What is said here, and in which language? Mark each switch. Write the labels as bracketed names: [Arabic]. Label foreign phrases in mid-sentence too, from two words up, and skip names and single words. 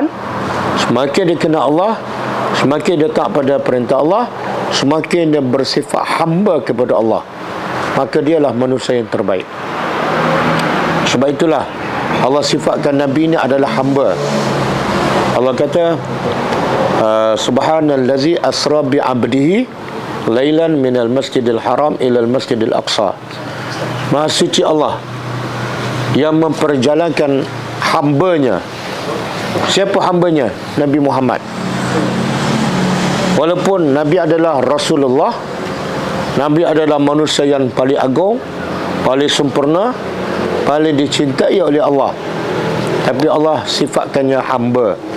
[Malay] Semakin dia kenal Allah, semakin dia taat pada perintah Allah, semakin dia bersifat hamba kepada Allah, maka dialah manusia yang terbaik. Sebab itulah Allah sifatkan Nabi ini adalah hamba. Allah kata, [Arabic] سبحان الذي أسرى بعبده ليلا من المسجد الحرام إلى المسجد الأقصى. [Malay] Maha suci Allah yang memperjalankan hambanya. Siapa hambanya? Nabi Muhammad. Walaupun Nabi adalah Rasulullah, Nabi adalah manusia yang paling agung, paling sempurna, paling dicintai oleh Allah, tapi Allah sifatkannya hamba.